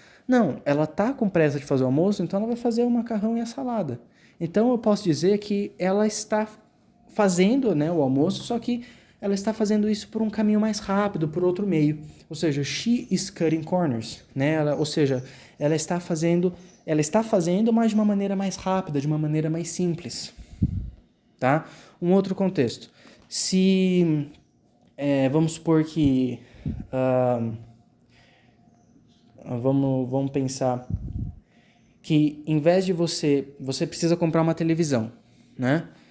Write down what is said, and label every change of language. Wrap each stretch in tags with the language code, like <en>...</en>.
<pt>Não, ela tá com pressa de fazer o almoço, então ela vai fazer o macarrão e a salada. Então eu posso dizer que ela está fazendo, né, o almoço, só que ela está fazendo isso por um caminho mais rápido, por outro meio.</pt> <en>Ou seja, she is cutting corners, né?</en> <pt>Ela está fazendo, mas de uma maneira mais rápida, de uma maneira mais simples, tá? Um outro contexto. Se vamos supor que vamos pensar que em vez de você precisa comprar uma televisão, né?</pt>